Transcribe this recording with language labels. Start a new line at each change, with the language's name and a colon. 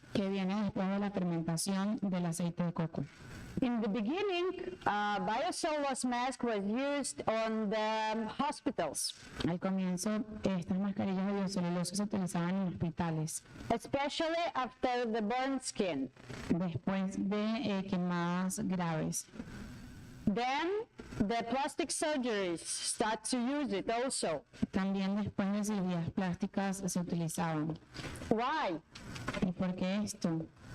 Spanish: que viene después de la fermentación del aceite de coco.
English: In the beginning, biocellulose mask was used on the hospitals,
Spanish: Al comienzo, estas mascarillas de biocelulosa se utilizaban en hospitales,
English: especially after the burn skin.
Spanish: después de quemadas graves.
English: Then the plastic surgeries start to use it also.
Spanish: También después de cirugías plásticas se utilizaban.
English: Why?
Spanish: ¿Y por qué esto?